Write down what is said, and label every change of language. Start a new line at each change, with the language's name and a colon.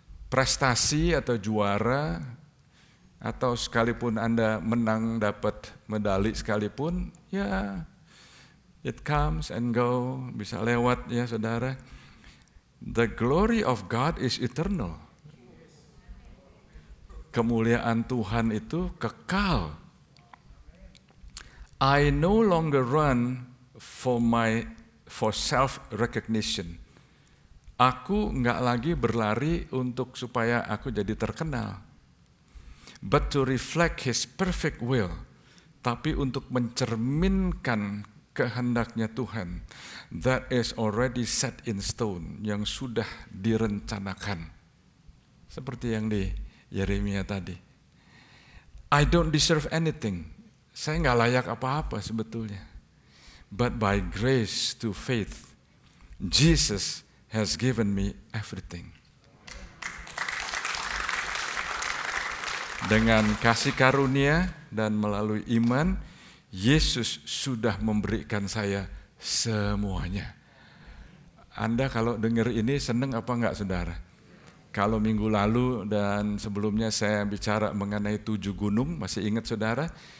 Indonesian: Prestasi atau juara atau sekalipun Anda menang dapat medali sekalipun, ya
English: it comes and go,
Indonesian: bisa lewat ya saudara.
English: The glory of God is eternal.
Indonesian: Kemuliaan Tuhan itu kekal.
English: I no longer run for self recognition.
Indonesian: Aku nggak lagi berlari untuk supaya aku jadi terkenal,
English: but to reflect His perfect will.
Indonesian: Tapi untuk mencerminkan kehendaknya Tuhan,
English: that is already set in stone,
Indonesian: yang sudah direncanakan. Seperti yang di Yeremia tadi.
English: I don't deserve anything.
Indonesian: Saya nggak layak apa-apa sebetulnya.
English: But by grace to faith, Jesus has given me everything.
Indonesian: Dengan kasih karunia dan melalui iman, Yesus sudah memberikan saya semuanya. Anda kalau dengar ini senang apa enggak saudara? Kalau minggu lalu dan sebelumnya saya bicara mengenai 7 gunung, masih ingat saudara?